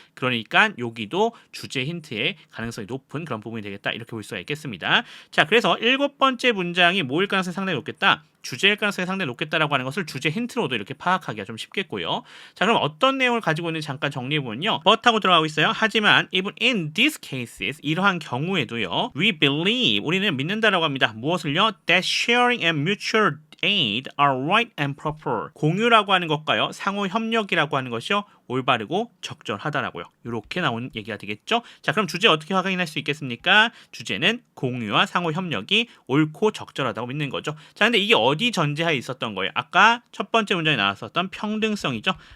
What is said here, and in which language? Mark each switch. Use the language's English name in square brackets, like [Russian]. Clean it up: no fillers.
[Korean] 그러니까 여기도 주제 힌트의 가능성이 높은 그런 부분이 되겠다. 이렇게 볼 수가 있겠습니다. 자, 그래서 7번째 문장이 뭐일 가능성이 상당히 높겠다? 주제일 가능성이 상당히 높겠다라고 하는 것을 주제 힌트로도 이렇게 파악하기가 좀 쉽겠고요. 자, 그럼 어떤 내용을 가지고 있는지 잠깐 정리해보면요. but 하고 들어가고 있어요. 하지만 [English] even in these cases, [Korean] 이러한 경우에도요. [English] we believe, [Korean] 우리는 믿는다라고 합니다. 무엇을요? [English] that sharing and mutual aid are right and proper. [Korean] 공유라고 하는 것과요. 상호 협력이라고 하는 것이요. 올바르고 적절하다라고요. 이렇게 나온 얘기가 되겠죠. 자, 그럼 주제 어떻게 확인할 수 있겠습니까? 주제는 공유와 상호 협력이 옳고 적절하다고 믿는 거죠. 자, 근데 이게 어디 전제하에 있었던 거예요? 아까 첫 번째 문장에 나왔었던 평등성이죠.